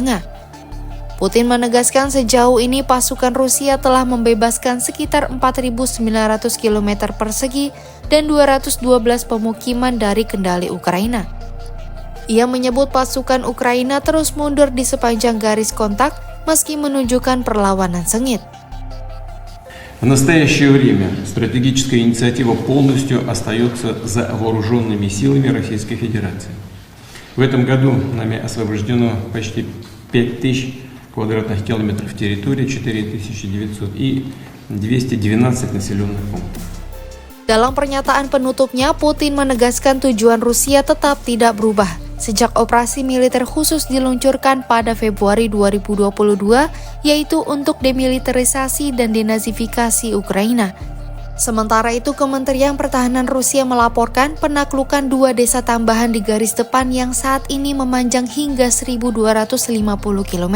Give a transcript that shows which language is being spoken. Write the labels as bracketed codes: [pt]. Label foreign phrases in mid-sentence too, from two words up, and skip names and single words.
[id] Putin menegaskan sejauh ini pasukan Rusia telah membebaskan sekitar 4.900 km persegi dan 212 pemukiman dari kendali Ukraina. Ia menyebut pasukan Ukraina terus mundur di sepanjang garis kontak meski menunjukkan perlawanan sengit. [ru] В настоящее время стратегическая инициатива полностью остается за вооруженными силами Российской Федерации. В этом году нами освобождено почти 5000 квадратных километров территории, 4900 и 212 населенных пунктов. [id] Dalam pernyataan penutupnya, Putin menegaskan tujuan Rusia tetap tidak berubah sejak operasi militer khusus diluncurkan pada Februari 2022, yaitu untuk demilitarisasi dan denazifikasi Ukraina. Sementara itu, Kementerian Pertahanan Rusia melaporkan penaklukan 2 desa tambahan di garis depan yang saat ini memanjang hingga 1.250 km.